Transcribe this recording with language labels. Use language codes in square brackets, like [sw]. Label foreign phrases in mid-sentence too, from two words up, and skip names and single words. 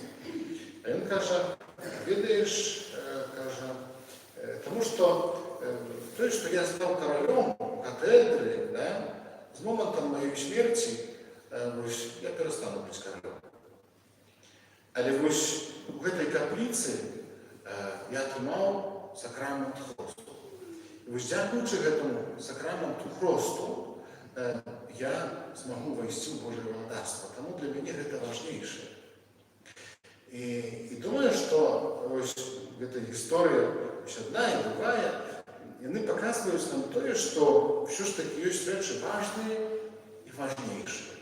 [uk] А він каже, видаєш, тому що то, що я став королем у катедрі, з моментом моєї смерті, я перестану бути королем. [be] Але вось у гэтай капліцы я атрымаў сакрамент хросту. І вось дзякуючы гэтаму сакраменту хросту я змагу вайсці ў Божае валадарства. Таму для мяне гэта важнейшае. І думаю, што вось гэта гісторыя адна і другая, яны паказваюць нам тое, што ўсё ж такі ёсць рэчы важныя і важнейшыя.